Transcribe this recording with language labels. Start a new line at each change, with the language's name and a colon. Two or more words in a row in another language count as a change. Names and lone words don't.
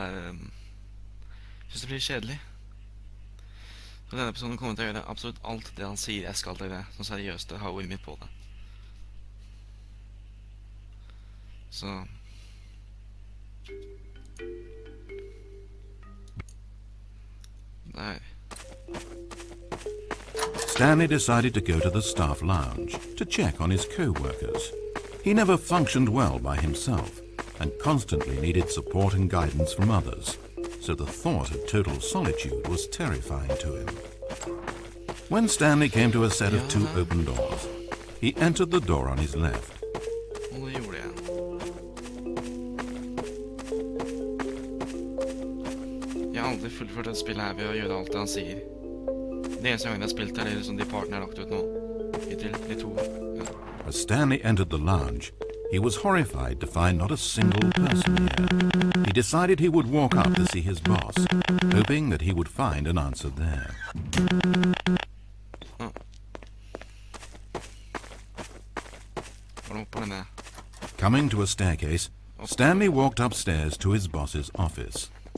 Norwegian: Jeg synes det blir kjedelig. Så denne episoden kommer til å gjøre absolutt alt det han sier jeg skal gjøre. Sånn seriøst, jeg har ordet mitt på det. Så... Der.
English: Stanley decided to go to the staff lounge to check on his co-workers. He never functioned well by himself and constantly needed support and guidance from others, so the thought of total solitude was terrifying to him. When Stanley came to a set of two open doors, he entered the door on his left.
Norwegian: Jeg har aldri fullført dette spillet her ved å gjøre alt det han sier. Det eneste gangen jeg har spilt her, liksom de partene jeg har lagt ut nå. Hittil, de to. Ja.
English: As Stanley entered the lounge, he was horrified to find not a single person here. He decided he would walk up to see his boss, hoping that he would find an answer there. Coming to a staircase, Stanley walked upstairs to his boss's office.